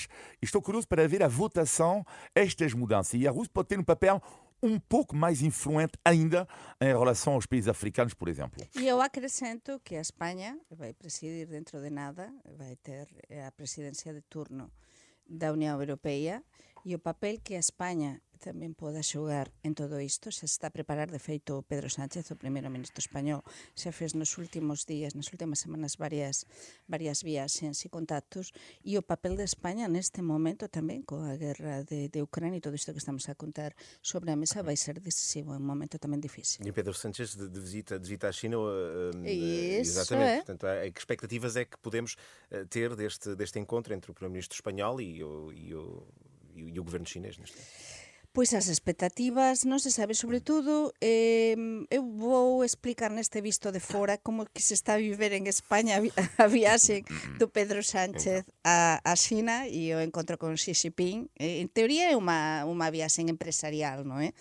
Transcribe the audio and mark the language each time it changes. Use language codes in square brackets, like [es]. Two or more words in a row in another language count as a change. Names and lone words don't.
[pt] E estou curioso para ver a votação, estas mudanças. E a Rússia pode ter um papel um pouco mais influente ainda em relação aos países africanos, por exemplo. E eu acrescento que a Espanha vai presidir dentro de nada, vai ter a presidência de turno da União Europeia e o papel que a Espanha [gl] tamén poda xogar en todo isto xa se está a preparar. De feito, Pedro Sánchez, o primeiro ministro español, xa fez nos últimos días, nas últimas semanas, varias viaxes e contactos, e o papel de España neste momento tamén coa guerra de Ucrania e todo isto que estamos a contar sobre a mesa vai ser decisivo, é un momento tamén difícil. [pt] E Pedro Sánchez de visita à China. Isso, exatamente. Portanto, que expectativas é que podemos ter deste encontro entre o primeiro-ministro espanhol e o governo chinês neste caso? [gl] Pois as expectativas non se sabe, sobre todo eu vou explicar neste visto de fora como que se está a viver en España a viaxe do Pedro Sánchez a China e o encontro con Xi Jinping. En teoría é unha viaxe empresarial, non é?